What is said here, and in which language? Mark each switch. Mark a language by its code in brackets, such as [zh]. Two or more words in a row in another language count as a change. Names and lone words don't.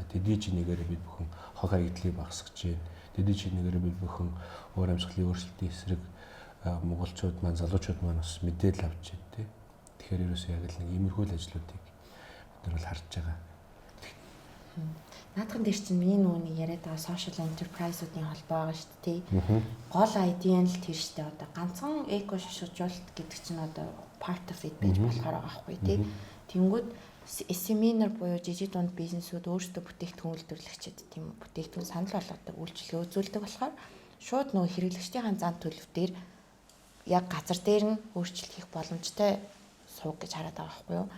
[mn] Тэдний чинээгээр бид бүхэн хог хаягдлыг багасгаж байна. Тэдний чинээгээр бид бүхэн өөр амьсгалын өөрчлөлтийн эсрэг монголчууд маань, залуучууд маань бас мэдээлэл авч байна тий. Тэгэхээр ерөөсөө яг л нэг иймэрхүү ажлуудыг бид нар бол харж байгаа. Наадхан дээр чинь миний нүуний яриад байгаа [en] social enterprise- [mn] уудын холбоо байгаа шүү дээ. Гол ID нь л тэр шүү дээ. Одоо ганцхан эко шошгожуулалт гэдэг чинь одоо [en] part of it [mn] байж болохоор байгаа байхгүй тий. Тэнгүүд SME-нар буюу жижиг дунд бизнесүүд өөрсдөө бүтээгдэхүүн үйлдвэрлэгчид тийм бүтээгдэхүүн санал болгодог үйлчлэгээ үзүүлдэг болохоор шууд нөгөө хэрэглэгчдийн зан төлөв дээр яг газар дээр нь өөрчлөлт хийх боломжтой сууг гэж хараад байгаа байхгүй юу.